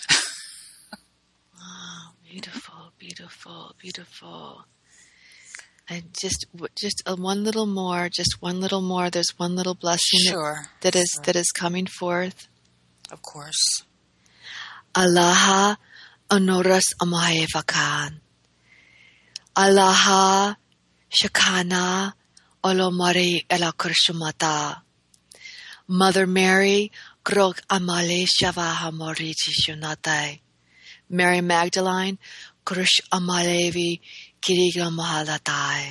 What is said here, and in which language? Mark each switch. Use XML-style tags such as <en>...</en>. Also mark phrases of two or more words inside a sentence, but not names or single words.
<en>Oh, beautiful. And just one little more. There's one little blessing that is coming forth. Of course. Allayah Honoras Amahevakan. Allayah Shekina Olomari Elakurshumata. Mother Mary Grog Amale Shavaha Moriti Shunatai. Mary Magdalene Krush Amalevi Kiriga Mahalatai.</en>